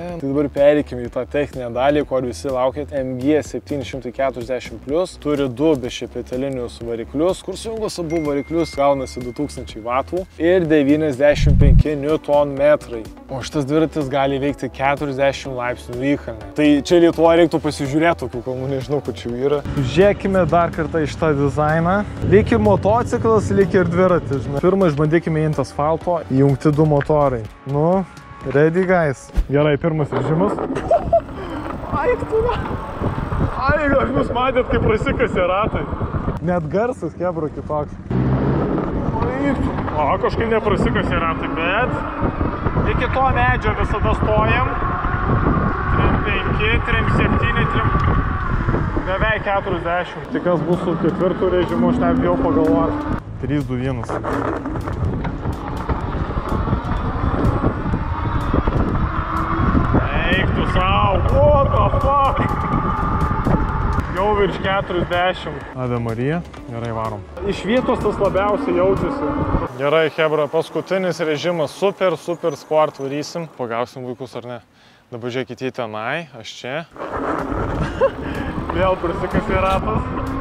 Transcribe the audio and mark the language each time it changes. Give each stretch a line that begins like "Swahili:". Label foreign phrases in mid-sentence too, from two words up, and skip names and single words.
Lithuanian: Tai dabar pereikim į tą techninę dalį, kur visi laukėt. MG 740+, turi 2 bešepetelinius variklius, kur sujungus abu variklius gaunasi 2000 W ir 95 Nm. O šitas dviratis gali veikti 40 laipsnių įkalnę. Tai čia Lietuvoje reiktų pasižiūrėti tokių kalnų, nežinau, kur čia yra. Žiūrėkime dar kartą iš tą dizainą. Lyg ir motociklas, lyg ir dviratis. Pirmą išbandykime įjungti asfalto, įjungti 2 motorai. Nu,
English: ready guys.
Lithuanian: Gerai, pirmas režimas. Aik tu. Aik, jūs matėt, kaip prasikasė ratai. Net garsas, kebro, kitoks. Aik tu. O, kažkaip neprasikasė ratai, bet iki to medžio visada stojam. 3.5, 3.7, beveik 40. Tai kas bus su 4 režimu, aš nebijau pagalvoti. 3, 2, 1.
English: What the fuck?
Lithuanian: Jau virš 40.
Latin: Ave Marija,
Lithuanian: gerai varom. Iš vietos tas labiausiai jaučiasi. Gerai, Hebra, paskutinis režimas, super sport varysim. Pagausim vaikus ar ne? Dabar žiūrėkit į tenai, aš čia. Vėl prisikasė ratas.